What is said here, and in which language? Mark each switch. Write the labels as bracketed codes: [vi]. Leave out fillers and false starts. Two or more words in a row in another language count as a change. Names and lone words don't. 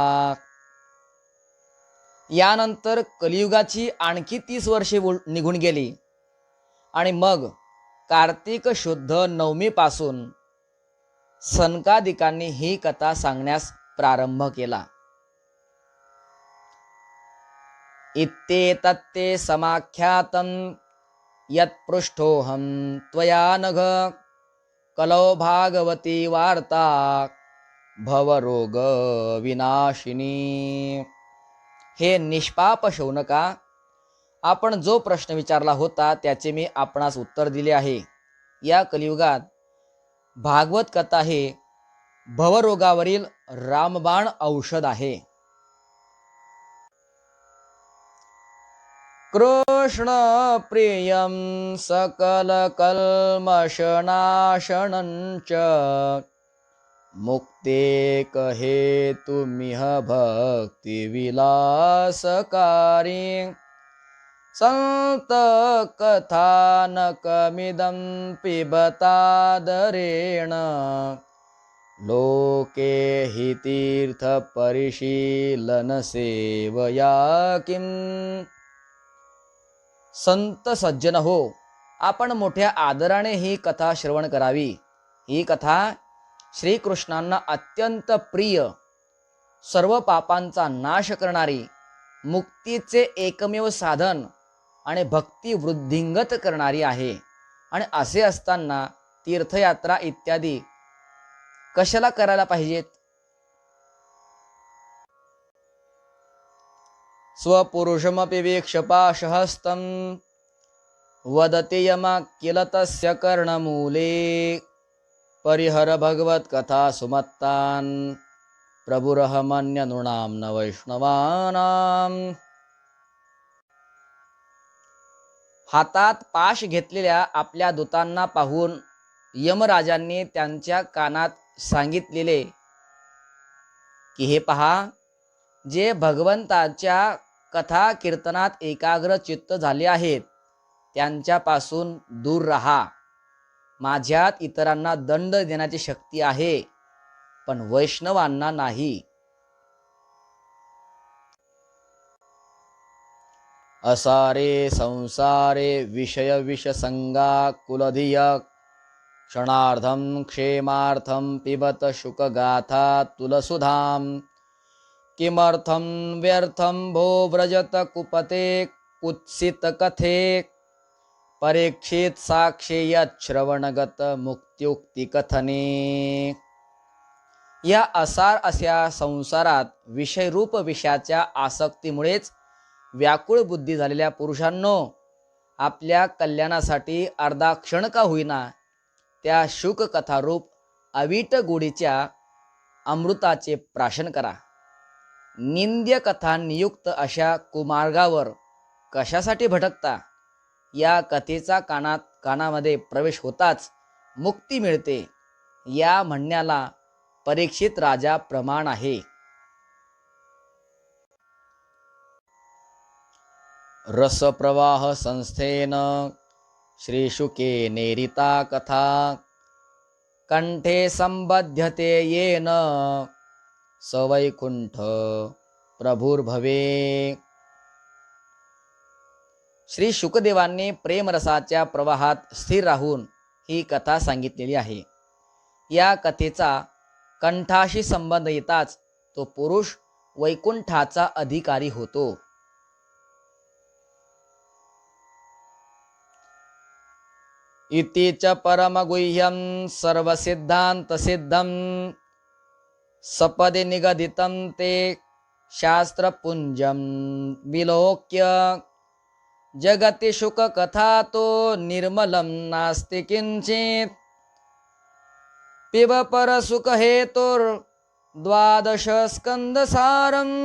[mr] यानंतर कलियुगाची आणखी 30 वर्षे निघून गेली आणि मग कार्तिक शुद्ध नवमीपासून सनकादिकांनी ही कथा सांगण्यास प्रारंभ केला. [sa] इत्येतत्ते समाख्यातं यत्पृष्ठोऽहं त्वया नघ कलौ भागवती वार्ता भवरोग विनाशिनी. [mr] हे निष्पाप शौनका, आपण जो प्रश्न विचारला होता त्याचे मी आपणास उत्तर दिले आहे. या कलियुगात भागवत कथा हे भवरोगावरील रामबाण औषध आहे. [sa] कृष्ण प्रियं सकल कल्मषनाशनञ्च मुक्ते कहेतुमिह भक्ति विलासकारी संत कथानकमिदं पिबतादरेण लोके हि तीर्थ परिशीलन सेवया किम. [mr] संत सज्जन हो, आपण मोठ्या आदराने ही कथा श्रवण करावी. ही कथा श्रीकृष्णांना अत्यंत प्रिय, सर्व पापांचा नाश करणारी, मुक्तीचे एकमेव साधन आणि भक्ती वृद्धिंगत करणारी आहे. आणि असे असताना तीर्थयात्रा इत्यादी कशाला करायला पाहिजेत? [sa] स्वपुरुषमपि वीक्ष्य पाशहस्तं वदति यमा किल तस्य कर्णमूले परिहर भगवत्कथा सुमत्तान् प्रभुरहमन्यनृणां न वैष्णवानां. [mr] हातात पाश घेतलेल्या आपल्या दूतांना पाहून यमराजांनी त्यांच्या कानात सांगितलेले की हे पहा, जे भगवंताच्या कथा कीर्तनात एकाग्र चित्त झाले आहेत त्यांच्यापासून दूर राहा. माझ्यात इतरांना दंड देण्याची शक्ती आहे, पण वैष्णवांना नाही. [sa] असारे संसारे विषय विषसंगा कुलधिय क्षणार्धं क्षेमार्थं पिबत शुकगाथा तुलसुधाम किमर्थं व्यर्थं भो व्रजत कुपते कुत्सित कथे परीक्षित साक्षेयत श्रवणगत मुक्त्युक्ती कथने. [mr] या असार अशा संसारात विषयरूप विषयाच्या आसक्तीमुळेच व्याकुळ बुद्धी झालेल्या पुरुषांनो, आपल्या कल्याणासाठी अर्धा क्षण का होईना त्या शुककथारूप अवीट गोडीच्या अमृताचे प्राशन करा. निंद्य कथा नियुक्त अशा कुमार्गावर कशासाठी भटकता. या कथेचा कानामध्ये प्रवेश होताच मुक्ती मिळते. या म्हणण्याला परीक्षित राजा प्रमाण आहे. [sa] रसप्रवाह संस्थेन श्रीशुके नेरिता कथा कंठे संबध्यते येन सवैकुंठ प्रभुर्भवे. [mr] श्री शुकदेवांनी प्रेमरसाच्या प्रवाहात स्थिर राहून ही कथा सांगितलेली आहे. या कथेचा कंठाशी संबंध येताच तो पुरुष वैकुंठाचा अधिकारी होतो. [sa] इति च परमगुह्यं सर्वसिद्धान्तसिद्धं सपदि निगदितं ते शास्त्रपुंजं विलोक्य जगति शुककथा तो निर्मलं नास्ति किंचित् पिब परसुखहेतुर्द्वादश स्कंदसारं.